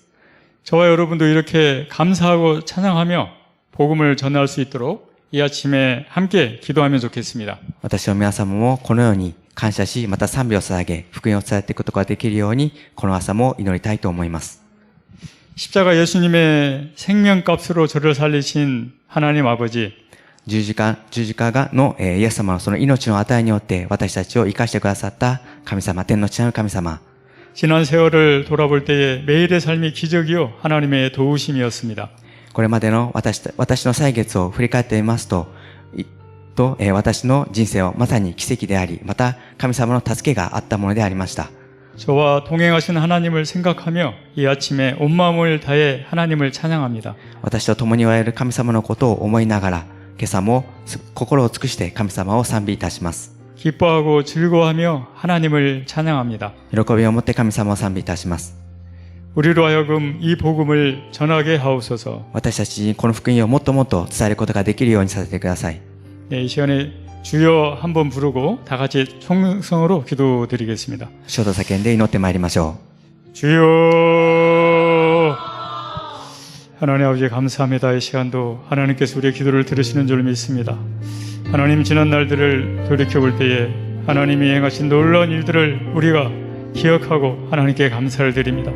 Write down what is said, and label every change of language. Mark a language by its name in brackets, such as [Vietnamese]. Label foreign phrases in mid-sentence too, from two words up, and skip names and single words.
[Korean] 저와 여러분도 이렇게 감사하고 찬양하며 복음을 전할 수 있도록 이 아침에 함께 기도하면 좋겠습니다. [Japanese] 私は皆様もこのように感謝し、また賛美を捧げ、福音を伝えていくことができるように、この朝も祈りたいと思います。 [Korean] 십자가 예수님의 생명값으로 저를 살리신 하나님 아버지, [Japanese] 十字架のイエス様のその命の値によって私たちを生かしてくださった神様、天の父なる神様。 [Korean] 지난 세월을 돌아볼 때에 매일의 삶이 기적이요 하나님의 도우심이었습니다. [Japanese] これまでの私の歳月を振り返ってみますと、私の人生はまさに奇跡であり、また神様の助けがあったものでありました。 [Korean] 저와 동행하신 하나님을 생각하며 이 아침에 온 마음을 다해 하나님을 찬양합니다. [Japanese] 私と共におられる神様のことを思いながら、今朝も心を尽くして神様を賛美いたします。 [Korean] 기뻐하고 즐거워하며 하나님을 찬양합니다. [Japanese] 喜びを持って神様を賛美いたします。 [Korean] 우리로 하여금 이 복음을 전하게 하옵소서. [Japanese] 私たちにこの福音をもっともっと伝えることができるようにさせてください。 [Korean] 네, 이 시간에 주여 한번 부르고 다 같이 총성으로 기도드리겠습니다. [Japanese] 主と叫んで祈ってまいりましょ [Korean] 주여. 하나님 아버지 감사합니다. 이 시간도 하나님께서 우리의 기도를 들으시는 줄 믿습니다. 하나님 지난 날들을 돌이켜볼 때에 하나님이 행하신 놀라운 일들을 우리가 기억하고 하나님께 감사를 드립니다.